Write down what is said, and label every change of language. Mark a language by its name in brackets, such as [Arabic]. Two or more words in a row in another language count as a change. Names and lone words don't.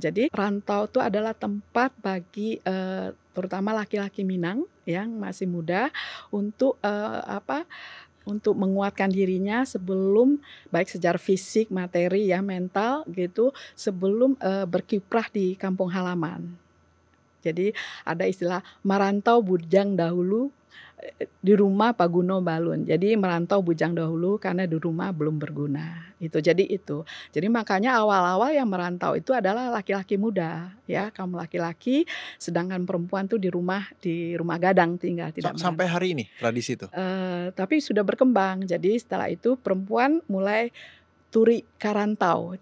[Indonesian] Jadi rantau itu adalah tempat bagi terutama laki-laki Minang yang masih muda untuk untuk menguatkan dirinya sebelum baik secara fisik, materi ya, mental gitu, sebelum berkiprah di kampung halaman. Jadi ada istilah merantau bujang dahulu di rumah [Minangkabau] Paguno Balun. [Indonesian] Jadi merantau bujang dahulu karena di rumah belum berguna. Jadi makanya awal-awal yang merantau itu adalah laki-laki muda ya, kaum laki-laki, sedangkan perempuan tuh di rumah gadang tinggal, tidak Sampai merantau. hari ini tradisi itu? Tapi sudah berkembang. Jadi setelah itu perempuan mulai [Minangkabau] turi karantau.